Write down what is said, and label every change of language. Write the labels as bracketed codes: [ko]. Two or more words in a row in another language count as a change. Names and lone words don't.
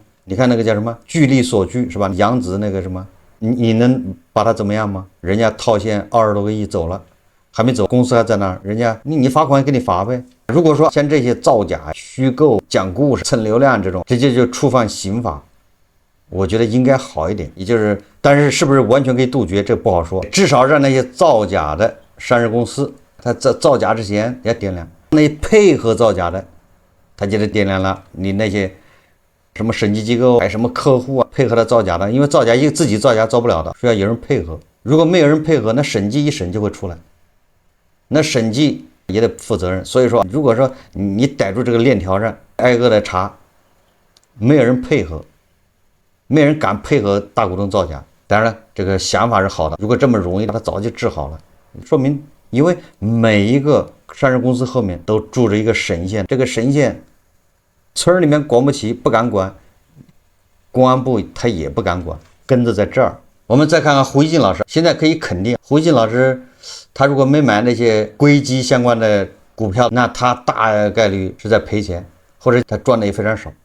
[zh] 你看那個叫什麼據理所據是吧？楊子那個什麼，你能把他怎麼樣嗎？人家套現20多個億走了，還沒走，公司還在那兒，人家你罰款給你罰唄。如果說像這些造假、虛構、講故事、蹭流量這種，直接就觸犯刑法。我覺得應該好一點，也就是但是是不是完全可以杜絕，這不好說。至少讓那些造假的上市公司，他造假之前也掂量，那些配合造假的，他就得掂量了。你那些什麼審計機構，還什麼客戶啊，配合他造假的，因為造假自己造假造不了的，需要有人配合。如果沒有人配合，那審計一審就會出來，那審計也得負責任。所以說，如果說你逮住這個鏈條上，挨個的查，沒有人配合。沒人敢配合大股東造假，當然了，這個想法是好的。如果這麼容易，他早就治好了。說明，因為每一個上市公司後面都住着一個神仙，這個神仙村裡面管不起，不敢管，公安部他也不敢管，根子在這兒。我們再看看胡一進老師，現在可以肯定，胡一進老師他如果沒買那些硅基相關的股票，那他大概率是在賠錢，或者他賺的也非常少。